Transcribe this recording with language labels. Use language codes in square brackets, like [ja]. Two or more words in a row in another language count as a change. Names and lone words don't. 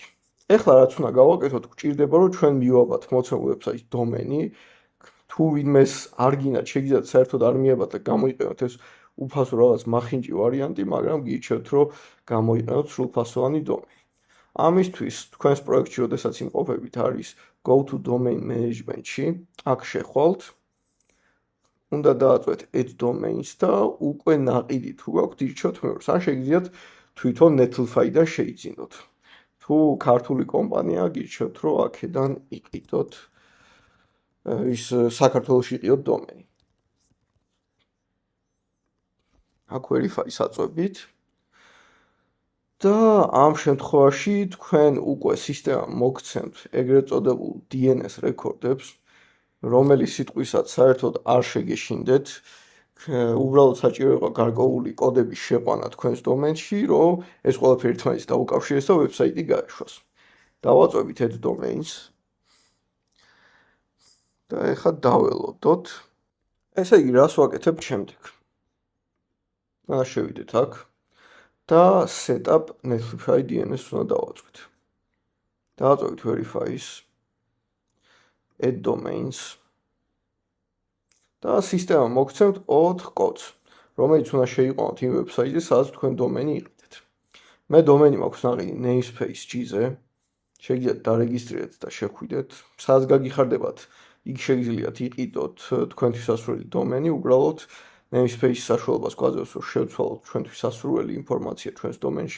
[ka] ეხლა რაც უნდა გავაკეთოთ, გვჭირდება რომ ჩვენ მივაბათ მოცემულ ვებსაიტის დომენი. თუ ვინმეს არ გინდათ, შეგიძლიათ საერთოდ არ მიაბათ და გამოიყენოთ ეს უფასო რაღაც მახინჯი ვარიანტი, მაგრამ გირჩევთ რომ გამოიყენოთ სრულფასოვანი დომენი. ამისთვის თქვენს პროექტში, როდესაც იმყოფებით, არის [en] go to domain management- [ka] ში, აქ შეხვალთ. უნდა დააწვეთ [en] add domains [ka] და უკვე ნაყიდი თუ გაქვთ ირჩევთ მეორეს. ან შეგიძლიათ თვითონ Netlify-დან შეიძინოთ. თუ ქართული კომპანია გირჩევთ რომ აქედან იყიდოთ ის საქართველოში იყიდოთ დომენი. აქ verify-ს აწვევით. და ამ შემთხვევაში თქვენ უკვე სისტემამ მოგცემთ ეგრეთ წოდებულ DNS რეკორდებს, რომელიც სიტყვისაც საერთოდ არ შეგეშინდეთ. უბრალოდ საჭირო იყო გარკვეული კოდების შეყვანა თქვენს დომენში, რომ ეს ყველაფერი ერთმანეთს დაუკავშირდეს და ვებსაიტი გაეშვას. დავაწვევით [en] add domains. [ka] და ეხლა დაველოდოთ. ესე იგი, რას ვაკეთებთ შემდეგ? შევიდეთ აქ და [en] setup Netlify DNS [ka] უნდა დავაწვით. დავაწვევით verify-ს, [en] add domains. [ka] და სისტემამ მოგცემთ 4 კოდს, რომელიც უნდა შეიყვანოთ იმ ვებსაიტზე, სადაც თქვენ დომენი იყიდეთ. მე დომენი მაქვს ნაყიდი namespace.gz-ზე. შეგიძლიათ დარეგისტრირდეთ და შეხვიდეთ. სადაც გაგიხარდებათ, იქ შეგიძლიათ იყიდოთ თქვენთვის სასურველი დომენი, უბრალოდ namespace-ის საშუალებას გვაძლევს, რომ შევცვალოთ ჩვენთვის სასურველი ინფორმაცია ჩვენს დომენში.